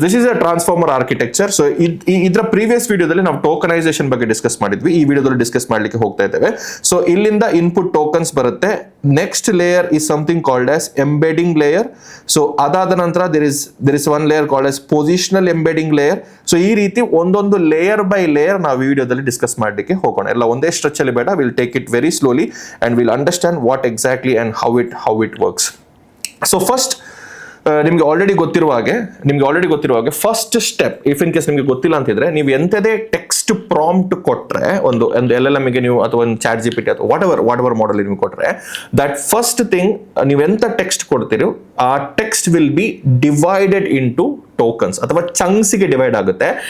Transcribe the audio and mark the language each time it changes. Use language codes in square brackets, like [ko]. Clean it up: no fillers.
[en] This is a transformer architecture. [kn] So ಇದರ previous ವಿಡಿಯೋದಲ್ಲಿ ನಾವು ಟೋಕನೈಸೇಷನ್ ಬಗ್ಗೆ ಡಿಸ್ಕಸ್ ಮಾಡಿದ್ವಿ, ಈ ವಿಡಿಯೋದಲ್ಲಿ ಡಿಸ್ಕಸ್ ಮಾಡ್ಲಿಕ್ಕೆ ಹೋಗ್ತಾ ಇದ್ದೇವೆ. ಸೊ ಇಲ್ಲಿಂದ ಇನ್ಪುಟ್ ಟೋಕನ್ಸ್ ಬರುತ್ತೆ. [en] Next layer is something called as embedding layer. So [kn] ಅದಾದ ನಂತರ [en] there is one layer called as positional embedding layer. [kn] So ಈ ರೀತಿ ಒಂದೊಂದು ಲೇಯರ್ ಬೈ ಲೇಯರ್ ನಾವು ವಿಡಿಯೋದಲ್ಲಿ ಡಿಸ್ಕಸ್ ಮಾಡಲಿಕ್ಕೆ ಹೋಗೋಣ. ಎಲ್ಲ ಒಂದೇ ಸ್ಟ್ರೆಚ್ ಅಲ್ಲಿ ಬೇಡ, [en] Will take it very slowly and will understand what exactly and how it works. [kn] So first ನಿಮ್ಗೆ ಆಲ್ರೆಡಿ ಗೊತ್ತಿರುವ ಹಾಗೆ first step, if in case ನಿಮ್ಗೆ ಗೊತ್ತಿಲ್ಲ ಅಂತಿದ್ರೆ, ನೀವು ಎಂತದೇ ಟೆಕ್ಸ್ಟ್ ಪ್ರಾಂಪ್ಟ್ ಕೊಟ್ರೆ ಒಂದು LLM ಗೆ ನೀವು ಅಥವಾ ಒಂದು ಚಾಟ್ GPT ಅಥವಾ ವಾಟ್ ಎವರ್ ಮಾಡೆಲ್ ನೀವು ಕೊಟ್ರೆ, ದಟ್ ಫಸ್ಟ್ ಥಿಂಗ್ ನೀವು ಎಂತ ಟೆಕ್ಸ್ಟ್ ಕೊಡ್ತೀರೋ ಆ [en] text will be divided into tokens [kn] ಅಥವಾ ಚಂಕ್ಸ್ ಗೆ ಡಿವೈಡ್ ಆಗುತ್ತೆ.